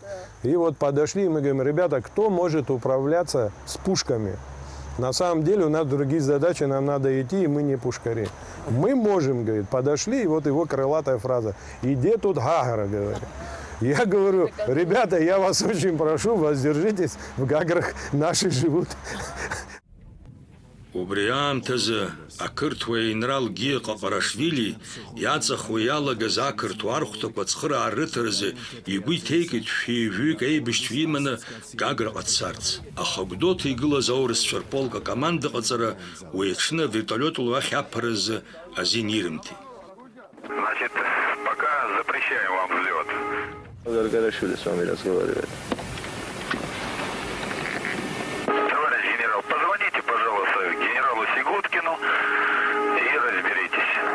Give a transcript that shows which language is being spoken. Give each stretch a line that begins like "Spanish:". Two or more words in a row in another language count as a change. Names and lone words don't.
Russian: И вот подошли, и мы говорим: ребята, кто может управляться с пушками? На самом деле у нас другие задачи, нам надо идти, и мы не пушкари. Мы можем, говорит, подошли, и вот его крылатая фраза: «Иди тут Гагра», говорит. Я говорю: ребята, я вас очень прошу, воздержитесь, в Гаграх наши живут.
Abkhazian: Убри аамҭазы ақырҭуа аинрал Ги Ҟаҟарашвили иаҵахо иалагаз ақырҭуа архәҭақәа ацхыраа рыҭаразы игәы иҭеикит шәи-жәҩык аибашьцәа иманы Гаграҟа дцарц. Аха Гәдоуҭа игылаз аурысцәа рполк акомандаҟаҵара уи аҽны вертолиотла уахь аԥаразы азин ирымҭеит.
Russian: Значит, пока запрещаем вам взлет. Гаргарашвили с вами разговаривает. Товарищ генерал, позвоните, пожалуйста, генералу Сигуткину и разберитесь.